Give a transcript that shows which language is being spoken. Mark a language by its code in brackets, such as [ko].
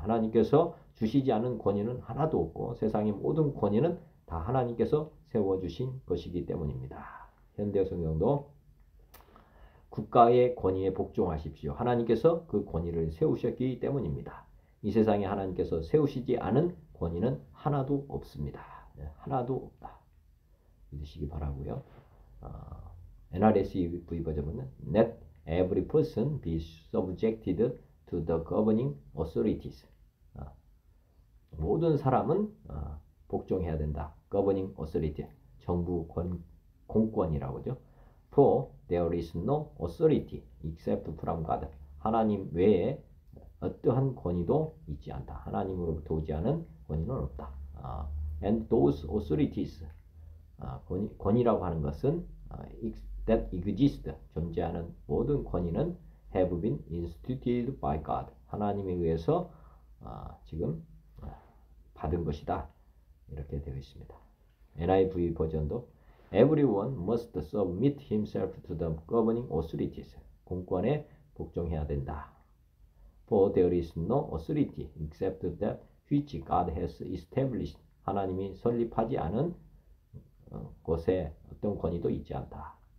[ko] 하나님께서 주시지 않은 권위는 하나도 없고 세상의 모든 권위는 다 하나님께서 세워주신 것이기 때문입니다. 현대 성경도 국가의 권위에 복종하십시오. 하나님께서 그 권위를 세우셨기 때문입니다. 이 세상에 하나님께서 세우시지 않은 권위는 하나도 없습니다. 하나도 없다. 믿으시기 바라고요. [en] NRSV [ko] 버전은 [en] Let every person be subjected to the governing authorities. [ko] 모든 사람은 복종해야 된다. [en] governing authority, [ko] 정부 공권이라고 하죠. [en] For there is no authority except from God. [ko] 하나님 외에 어떠한 권위도 있지 않다. 하나님으로부터 오지 않은 권위는 없다. [en] And those authorities, [ko] 권위라고 하는 것은 [en] that exist, [ko] 존재하는 모든 권위는 [en] have been instituted by God. [ko] 하나님에 의해서 지금 받은 것이다. 이렇게 되어 있습니다. [en] NIV [ko] 버전도 [en] Everyone must submit himself to the governing authorities. [ko] 공권에 복종해야 된다. [en] For there is no authority except that which God has established. [ko] 하나님이 설립하지 않은 곳에 어떤 권위도 있지 않다.